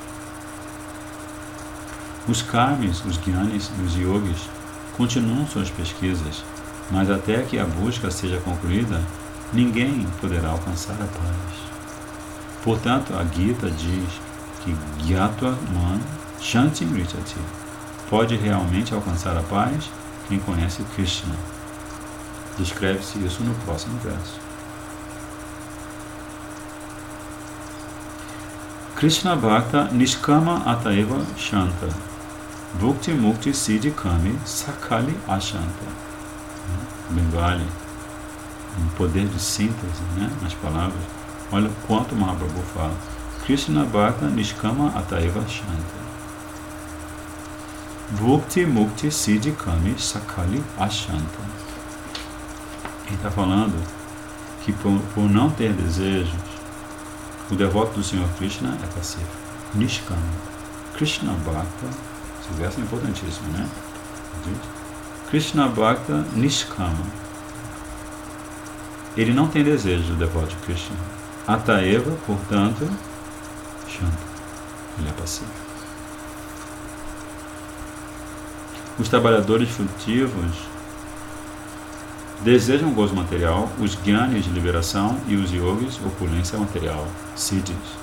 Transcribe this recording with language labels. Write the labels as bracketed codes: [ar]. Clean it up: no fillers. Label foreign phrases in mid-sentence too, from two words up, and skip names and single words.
[pt] Os karmis, os gyanis e os yogis continuam suas pesquisas, mas até que a busca seja concluída, ninguém poderá alcançar a paz. Portanto, a Gita diz que [sa] ज्ञात्वा मां शान्तिम् ऋच्छति, [pt] pode realmente alcançar a paz quem conhece Krishna. Descreve-se isso no próximo verso. [bn] কৃষ্ণ ভক্ত নিষ্কাম অতএব শান্ত ভুক্তি মুক্তি সিদ্ধি কামী সকলি অশান্ত. [pt] Bengali, um poder de síntese, né, nas palavras. Olha o quanto Mahaprabhu fala. [bn] কৃষ্ণ ভক্ত নিষ্কাম অতএব শান্ত ভুক্তি মুক্তি সিদ্ধি কামী সকলি অশান্ত. [pt] Ele está falando que por não ter desejos, o devoto do Senhor Krishna é pacífico. [bn] নিষ্কাম। কৃষ্ণ ভক্ত, [pt] esse verso é importantíssimo, né? [bn] কৃষ্ণ ভক্ত নিষ্কাম. [pt] Ele não tem desejo, o devoto de Krishna. Ataeva, portanto, Shanta. Ele é pacífico. Os trabalhadores frutivos desejam gozo material, os gyanis de liberação e os yogis opulência material, siddhis.